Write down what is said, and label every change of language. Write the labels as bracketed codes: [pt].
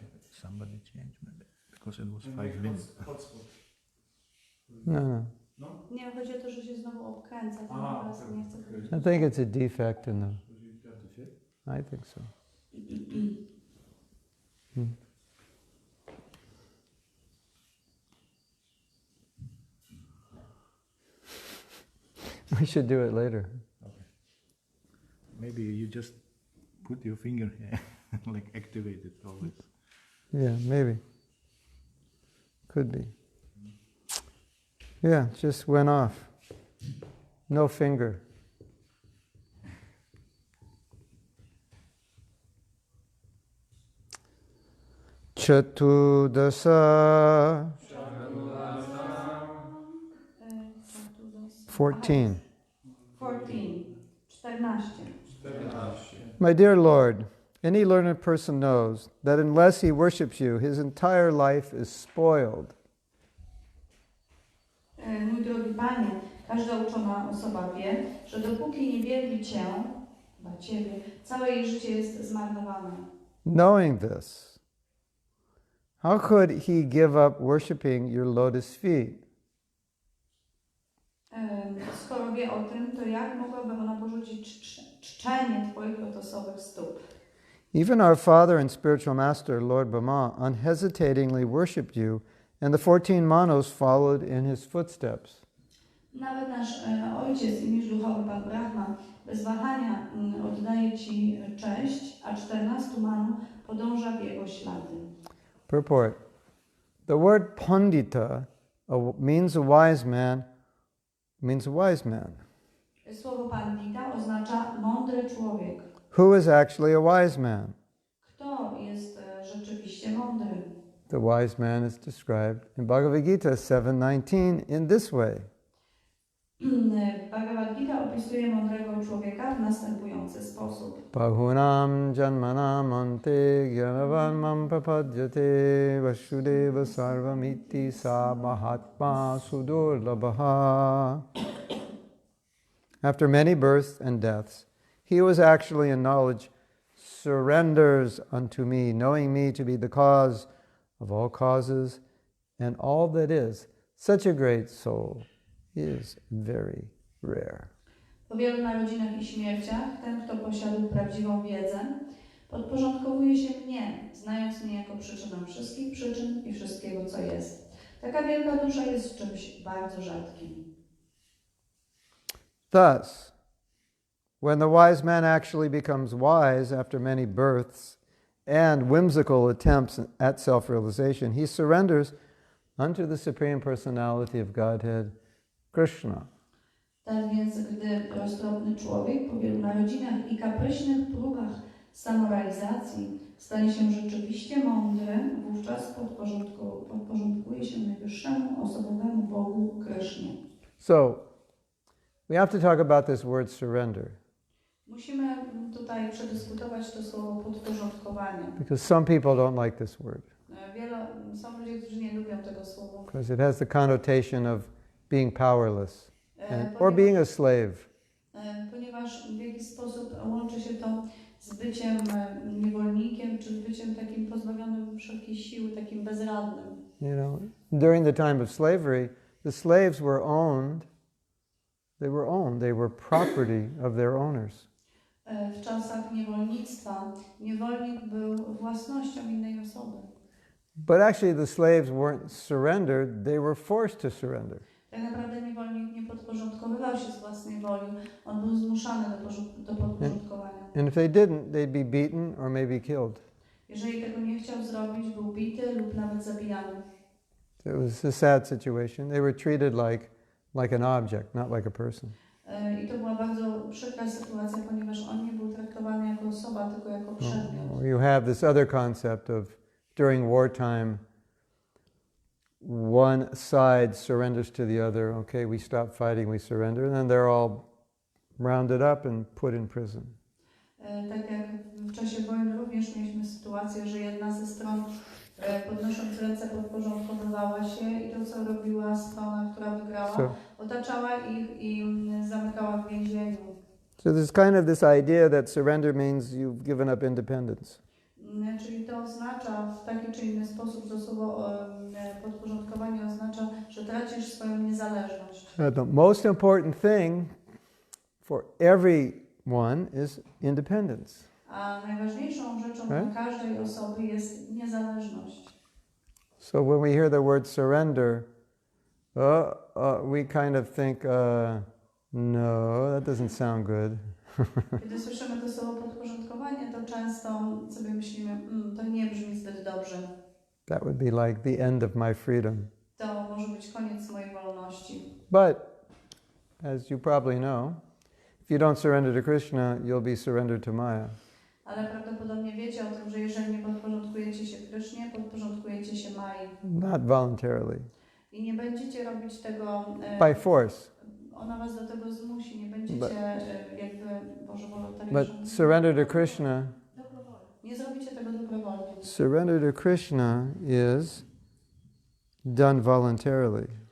[en] Somebody changed maybe because it was 5 minutes. No. [pl] Nie, chodzi o to, że się znowu obkręca. Teraz nie chcę powiedzieć. [en] I think it's a defect in the... I think so. We should do it later. Okay. Maybe you just put your finger here, like activate it always. Yeah, maybe. Could be. Yeah, just went off. No finger. [sa] Chatudasa. [en] 14. 14. My dear Lord, any learned person knows that unless he worships you, his entire life is spoiled. [pl] Mój drogi Panie, każda uczona osoba wie, że dopóki nie wielbi Cię, dla Ciebie, całe jej życie jest zmarnowane. [en] Knowing this, how could he give up worshiping your lotus feet? [pl] Skoro wie o tym, to jak mogłaby ona porzucić czczenie Twoich lotosowych stóp? [en] Even our father and spiritual master, Lord Brahmā, unhesitatingly worshipped you, and the 14 Manus followed in his footsteps. [pl] Nawet nasz ojciec i mistrz duchowy Pan Brahma bez wahania oddaje Ci cześć, a 14 Manu podąża w jego ślady. [en] Purport. The word pandita means a wise man, [pl] Słowo pandita oznacza mądry człowiek. [en] Who is actually a wise man? [pl] Kto jest rzeczywiście mądry? [en] The wise man is described in Bhagavad Gita 7:19 in this way. [pl] Bhagavad Gita opisuje mądrego człowieka w następujący sposób. [sa] Bahunam janmanam ante gyanavan mam prapadyate vasudeva sarvamiti sa mahatma sudurlabha. [en] After many births and deaths, he who is actually in knowledge surrenders unto me, knowing me to be the cause of all causes and all that is. Such a great soul is very rare. [pl] Po wielu narodzinach i śmierciach, ten, kto posiadł prawdziwą wiedzę, podporządkowuje się mnie, znając mnie jako przyczynę wszystkich przyczyn i wszystkiego, co jest. Taka wielka dusza jest czymś bardzo rzadkim. [en] Thus, when the wise man actually becomes wise after many births and whimsical attempts at self-realization, he surrenders unto the Supreme Personality of Godhead, Krishna. [pl] Tak więc, gdy roztropny człowiek po wielu narodzinach i kapryśnych próbach samorealizacji stanie się rzeczywiście mądry, wówczas podporządkuje się najwyższemu osobowemu Bogu Krysznie. [en] So, we have to talk about this word surrender. [pl] Musimy tutaj przedyskutować to słowo podporządkowanie. [en] Because some people don't like this word. [pl] Są ludzie, którzy nie lubią tego słowa. [en] Because it has the connotation of being powerless or being a slave. [pl] Ponieważ w jakiś sposób łączy się to z byciem niewolnikiem, czy z byciem takim pozbawionym wszelkiej siły, takim bezradnym. [en] You know, during the time of slavery, the slaves were owned. They were property of their owners. [pl] W czasach niewolnictwa niewolnik był własnością innej osoby. [en] But actually the slaves weren't surrendered, they were forced to surrender. [pl] Tak naprawdę niewolnik nie podporządkowywał się z własnej woli, on był zmuszany do podporządkowania. [en] And if they didn't, they'd be beaten or maybe killed. [pl] Jeżeli tego nie chciał zrobić, był bity lub nawet zabijany. [en] It was a sad situation. They were treated like an object, not like a person. [pl] I to była bardzo przykra sytuacja, ponieważ on nie był traktowany jako osoba, tylko jako przedmiot. [en] You have this other concept of during wartime, one side surrenders to the other. Okay, we stop fighting, we surrender, and then they're all rounded up and put in prison. [pl] Tak jak w czasie wojny również mieliśmy sytuację, że jedna ze stron podnosząc ręce podporządkowywała się i to, co robiła strona, która wygrała, otaczała ich i zamykała w więzieniu. [en] So there's kind of this idea that surrender means you've given up independence. [pl] Czyli to oznacza w taki czy inny sposób, że słowo podporządkowanie oznacza, że tracisz swoją niezależność. [en] The most important thing for everyone is independence. [pl] A najważniejszą rzeczą dla każdej osoby jest niezależność. [en] So when we hear the word surrender, we kind of think, no, that doesn't sound good. [pl] Kiedy słyszymy to słowo podporządkowanie, to często sobie myślimy, to nie brzmi zbyt dobrze. [en] That would be like the end of my freedom. [pl] To może być koniec mojej wolności. [en] But, as you probably know, if you don't surrender to Krishna, you'll be surrendered to Maya. [pl] Ale prawdopodobnie wiecie o tym, że jeżeli nie podporządkujecie się Krysznie, podporządkujecie się Mai. [en] Not voluntarily. [pl] I nie będziecie robić tego [en] by force. [pl] Ona was do tego zmusi, nie będziecie jakby Boże wolontariuszem. [en] But surrender to Krishna. [pl] Nie zrobicie tego dobrowolnie. [en] Surrender to Krishna is done voluntarily.